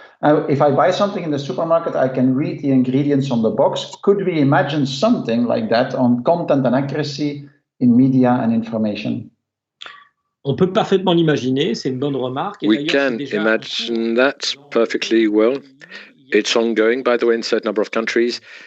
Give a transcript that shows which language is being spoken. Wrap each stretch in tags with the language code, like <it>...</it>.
<en>Now, if I buy something in the supermarket, I can read the ingredients on the box. Could we imagine something like that on content and accuracy in media and information?</en> <fr>On peut parfaitement l'imaginer, c'est une bonne remarque.</fr> <en>We can imagine that perfectly well. It's ongoing, by the way, in a certain number of countries.</en>